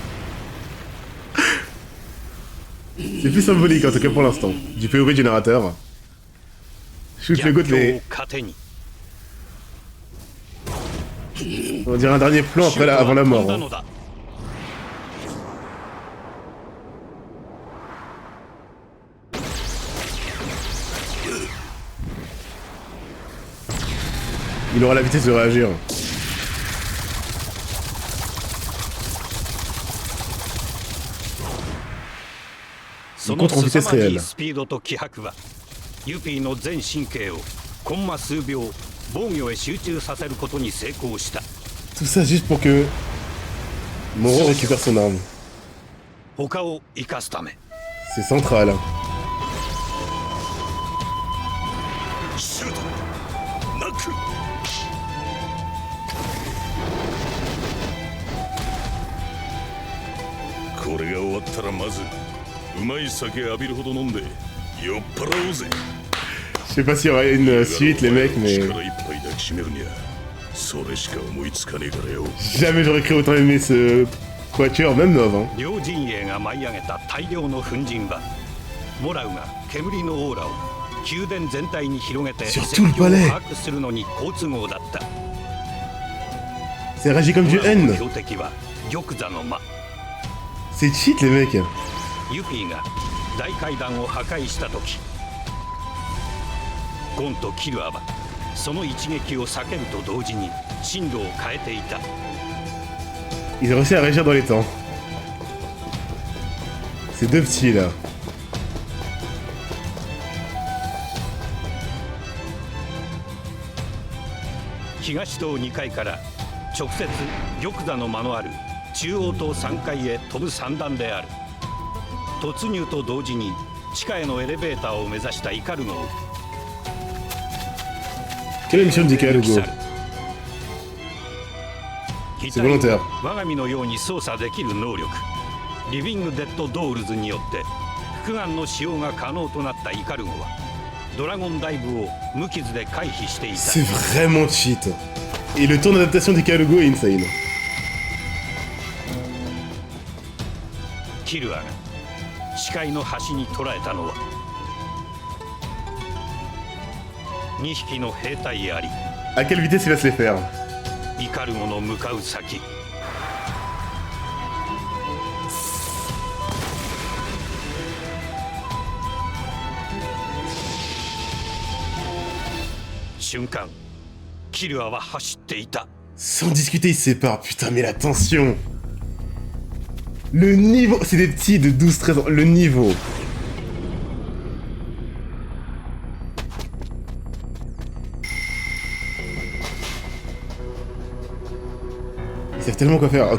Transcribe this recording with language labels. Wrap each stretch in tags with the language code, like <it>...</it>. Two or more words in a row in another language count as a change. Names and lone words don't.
<fr>C'est plus symbolique en tout cas pour l'instant. Du POV du narrateur. Shoot le</fr> <ja>逆</ja> <fr>goût</fr> <ja>境を</ja> <fr>les...</fr> <ja>糧に</ja> <fr>On dirait un dernier plan après avant la</fr> <ja>シュー</ja> <fr>mort.</fr> <ja>トは飛んだ</ja> <fr>Hein.</fr> <ja>のだ。</ja> <fr>Il aura la vitesse de réagir.</fr> <ja>その</ja> <fr>contre en</fr> <ja>凄</ja> <fr>vitesse</fr> <ja>まじい</ja> <fr>réelle.</fr> <ja>スピードと気迫はユピーの全神経をコンマ数秒防御へ集中させることに成功した。</ja> <fr>Tout ça juste pour que Moro récupère son arme.</fr> <ja>他を生かすため</ja> <fr>C'est central.</fr> <ja>シュートナックこれが終わったらまずうまい酒浴びるほど飲んで酔っ払おうぜ</ja> <fr>Je sais pas s'il y aura une suite les mecs mais</fr> <ja>力いっぱい抱きしめるにゃそれしか思いつかねえからよ</ja> <fr>jamais j'aurais cru autant aimer ce quatuor, même Nov. Hein.</fr> <ja>両陣営が舞い上げた大量の粉塵はモラウが煙のオーラを宮殿全体に広げて</ja> <fr>Sur</fr> <ja>戦</ja> <fr>tout le</fr> <ja>況を</ja> <fr>palais.</fr> <ja>把握するのに好都合だった。</ja> <fr>C'est réagi comme du</fr> <ja>モラウの</ja> <fr>N.</fr> <ja>標的は玉座の間。</ja> <fr>C'est cheat les mecs.</fr> <ja>ユピーが大階段を破壊した時ゴンとキルアはその一撃を避けると同時に進路を変えていた。</ja> <fr>Ils ont réussi à réagir dans les temps. Ces deux petits là.</fr> <ja>東棟2階から直接玉座の間のある中央棟3階へ飛ぶ三段である。突入と同時に地下へのエレベーターを目指したイカルゴを</ja> <fr>Quelle est la mission de DK</fr> <ja>抜き去</ja> <fr>Logo?</fr> <ja>る。機</ja> <fr>C'est</fr> <ja>体を</ja> <fr>volontaire.</fr> <ja>我が身のように操作できる能力リビングデッドドールズによって複眼の使用が可能となったイカルゴはドラゴンダイブを無傷で回避していた。</ja> <fr>C'est vraiment cheat. Et le tour d'adaptation d'DK Logo est insane.</fr> <ja>キルアが視界の端に捉えたのは2匹の兵隊あり</ja> <fr>À quelle vitesse il va se les faire?</fr> <ja>イカルゴの向かう先瞬間キルアは走っていた。</ja> <fr>Sans discuter, ils se séparent. Putain, mais la tension. Le niveau... C'est des petits de 12-13 ans. Le niveau. Ils savent tellement quoi faire.</fr>